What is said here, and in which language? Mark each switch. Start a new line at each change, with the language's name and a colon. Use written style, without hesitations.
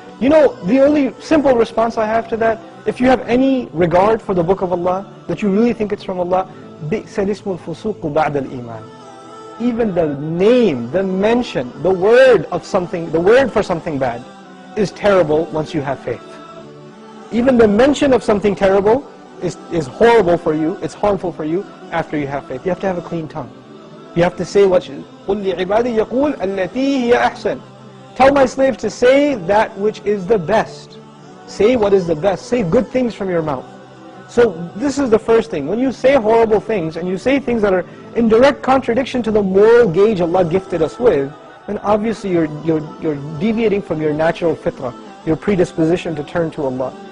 English: The only simple response I have to that, if you have any regard for the Book of Allah, that you really think it's from Allah,
Arabic: بِئْسَ الْإِسْمُ الْفُسُوقُ بَعْدَ الْإِيمَانِ.
English: Even the name, the mention, the word for something bad is terrible once you have faith. Even the mention of something terrible is horrible for you, it's harmful for you after you have faith. You have to have a clean tongue. You have to say what
Arabic: قُلْ لِعِبَادِي يَقُولْ الَّتِي هِيَ أَحْسَنُ.
English: Tell my slaves to say that which is the best. Say what is the best. Say good things from your mouth. So this is the first thing. When you say horrible things, and you say things that are in direct contradiction to the moral gauge Allah gifted us with, then obviously you're deviating from your natural fitrah, your predisposition to turn to Allah.